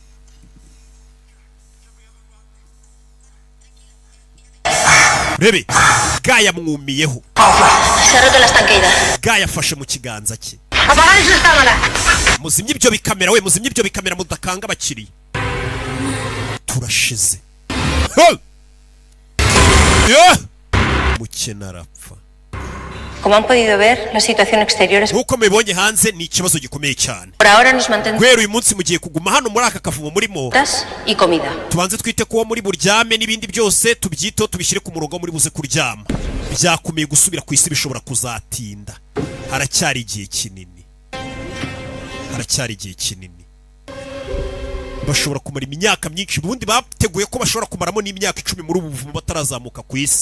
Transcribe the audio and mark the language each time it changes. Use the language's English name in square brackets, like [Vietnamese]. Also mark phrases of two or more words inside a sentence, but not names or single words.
[Kinyarwanda] rebe Gaya mwumiyeho Gaya afashe mu kiganza cye muzimye ibyo bikamera we muzimye ibyo bikamera mudakanga abakiriya turashize mukena arapfa [Spanish] Como han podido ver, la situación exterior es... [Kinyarwanda] Nkuko mubibonye hanze ni ikibazo gikomeye cyane. [Spanish] Por ahora nos mantendremos... [Kinyarwanda] Guhera uyu munsi mugiye kuguma hano muri aka kavumo murimo. [Spanish] ...y comida. [Kinyarwanda] Tubanze twite kuba muri buryame n'ibindi byose tubyito tubishyire ku murongo muri buze kuryama. Byakomeye gusubira ku isi bishobora kuzatinda. Haracyari igihe kinini. Bashobora kumara imyaka myinshi ubundi bateguye ko bashobora kumaramo n'imyaka 10 muri ubu buvumo batarazamuka ku isi.